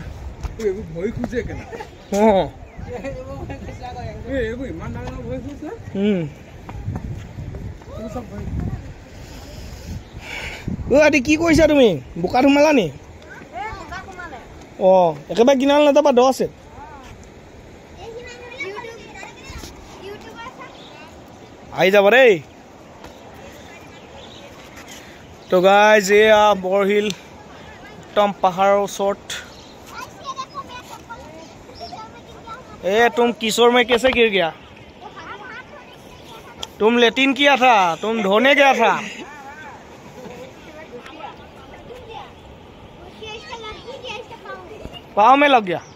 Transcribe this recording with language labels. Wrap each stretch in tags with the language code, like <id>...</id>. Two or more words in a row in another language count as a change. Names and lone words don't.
<as>আদি কি কৰিছা তুমি বোকাত সোমালা নি অঁ একেবাৰে কিনাল নাযাবা দ আছে আহি যাব দেই তো গাইজ এয়া বৰশিল একদম পাহাৰৰ ওচৰত</as> <hi>ए तुम किशोर में कैसे गिर गया तुम लेटिन किया था तुम धोने गया था पाँव में लग गया</hi>